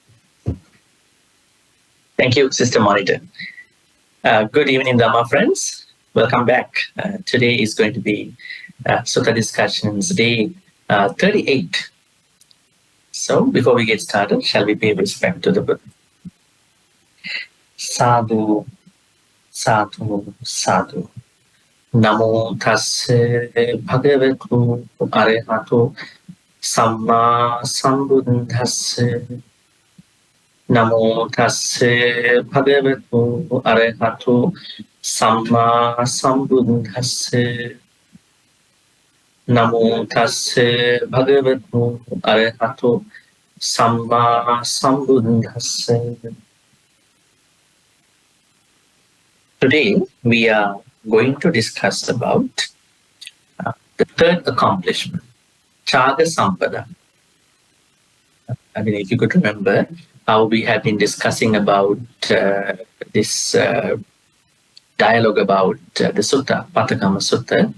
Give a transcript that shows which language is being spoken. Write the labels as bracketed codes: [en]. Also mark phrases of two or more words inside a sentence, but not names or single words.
[en] Thank you, Sister Monitor. Good evening, Dharma friends. Welcome back. Today is going to be Sutta Discussions Day 38. So, before we get started, shall we pay respect to the Buddha? [pi] Sadhu, sadhu, sadhu. Namo tasse bhagavatu arahatu samma sambuddhasse. Namo tasse bhagavatu arahatu samma sambuddhasse. Namo tasse bhagavatu arahatu samma sambuddhasse. [en] Today we are going to discuss about the third accomplishment, [pi] Chaga Sampada. [en] I mean, if you could remember how we have been discussing about this dialogue about the Sutta, PATTAKAMMA Sutta.